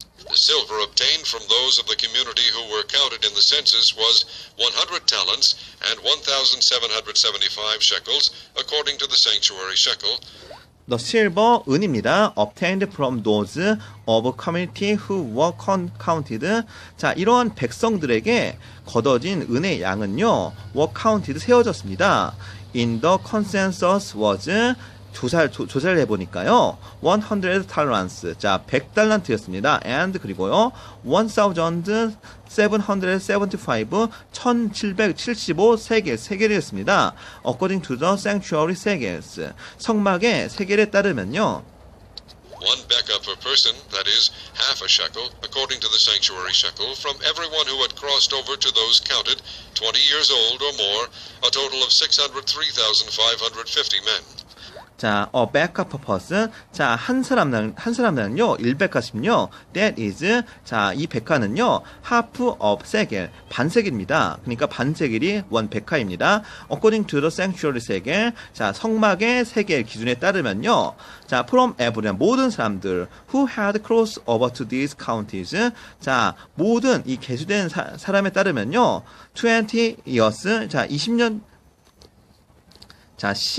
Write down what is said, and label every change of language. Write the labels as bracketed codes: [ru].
[en] The silver obtained from those of the community who were counted in the census was 100 talents and 1,775 shekels, according to the sanctuary shekel. The silver, [ko] 은입니다. [en] Obtained from those of community who were counted. [ko] 자, 이러한 백성들에게 거둬진 은의 양은요, [en] were counted, [ko] 세워졌습니다. [en] In the consensus was, [ko] 조사를 해보니까요, [en] 100 talents, 자, [ko] 100달란트였습니다. [en] and [ko] 그리고요, 1,775, 1775 세겔이었습니다. [en] according to the sanctuary shekels, [ko] 성막의 세겔에 따르면요, [en] One beka per person, that is, half a shekel, according to the sanctuary shekel, from everyone who had crossed over to those counted, 20 years old or more, a total of 603,550 men. [ko] 자, 백카 퍼퍼스. 자, 한 사람당은요, 1백카씩요. [en] That is, [ko] 자, 이 백카는요, [en] half of [ko] 세겔, 반세겔입니다. 그러니까 반세겔이 원 백카입니다. [en] According to the sanctuary [ko] 세겔, 자, 성막의 세겔 기준에 따르면요, 자, [en] from everyone, [ko] 모든 사람들, [en] who had crossed over to these counties, [ko] 자, 모든 이 계수된 사람에 따르면요, [en] 20 years, [ko] 자, 20년, 자,